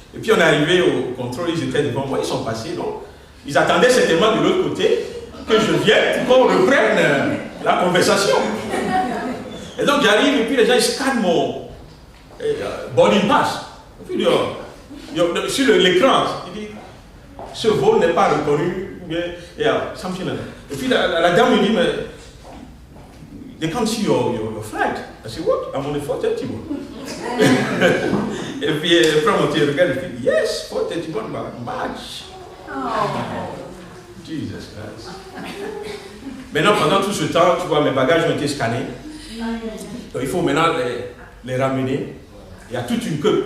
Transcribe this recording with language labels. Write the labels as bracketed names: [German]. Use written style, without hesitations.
[French] Et puis on est arrivé au contrôle, ils étaient devant moi, ils sont passés. Donc, ils attendaient certainement de l'autre côté que je vienne pour qu'on reprenne la conversation. Et donc j'arrive, et puis les gens ils scannent mon boarding pass. Et puis sur l'écran, il dit, ce vol n'est pas reconnu. Et puis la dame me dit, mais [English] they can't see your flight. I said, what? I'm on the 430 one. [French] Et puis elle prend mon regarde et dit, [English] yes, 431 match. Jesus Christ. [French] Maintenant, pendant tout ce temps, tu vois, mes bagages ont été scannés. Donc il faut maintenant les ramener. Il y a toute une queue.